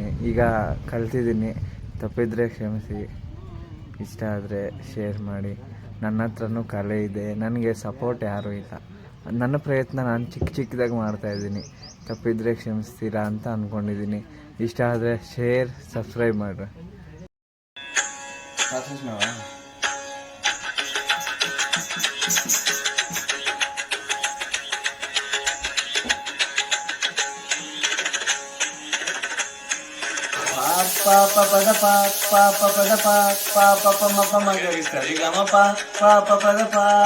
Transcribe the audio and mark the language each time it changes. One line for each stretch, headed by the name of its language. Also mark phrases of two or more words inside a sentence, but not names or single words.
Kannada: ಈಗ ಕಲ್ತಿದ್ದೀನಿ. ತಪ್ಪಿದರೆ ಕ್ಷಮಿಸಿ. ಇಷ್ಟ ಆದರೆ ಶೇರ್ ಮಾಡಿ. ನನ್ನ ಹತ್ರನೂ ಕಲೆ ಇದೆ, ನನಗೆ ಸಪೋರ್ಟ್ ಯಾರೂ ಇಲ್ಲ. ನನ್ನ ಪ್ರಯತ್ನ ನಾನು ಚಿಕ್ಕದಾಗಿ ಮಾಡ್ತಾಯಿದ್ದೀನಿ. ತಪ್ಪಿದರೆ ಕ್ಷಮಿಸ್ತೀರಾ ಅಂತ ಅಂದ್ಕೊಂಡಿದ್ದೀನಿ. ಇಷ್ಟ ಆದರೆ
English: share, subscribe
Kannada: ಮಾಡಿರಿ. ಪ ಪ ಪದ ಪ ಪ ಪ ಪದ ಪ ಪ ಪ ಪ ಮ ಪ ಮ ಗರಿ ಸರಿ ಗ ಮ ಪ ಪ ಪ ಪದ ಪ